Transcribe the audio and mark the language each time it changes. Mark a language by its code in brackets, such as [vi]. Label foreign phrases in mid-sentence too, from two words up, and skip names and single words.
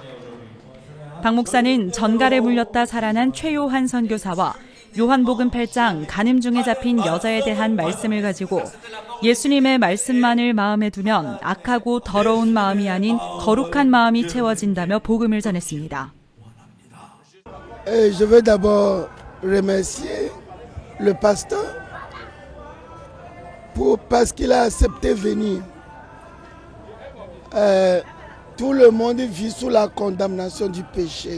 [ko] 박 목사는 전갈에 물렸다 살아난 최요한 선교사와 요한복음 8장 간음 중에 잡힌 여자에 대한 말씀을 가지고 예수님의 말씀만을 마음에 두면 악하고 더러운 마음이 아닌 거룩한 마음이 채워진다며 복음을 전했습니다. [fr] Je veux d'abord remercier le pasteur parce qu'il a accepté venir. Tout le monde vit sous la condamnation du péché.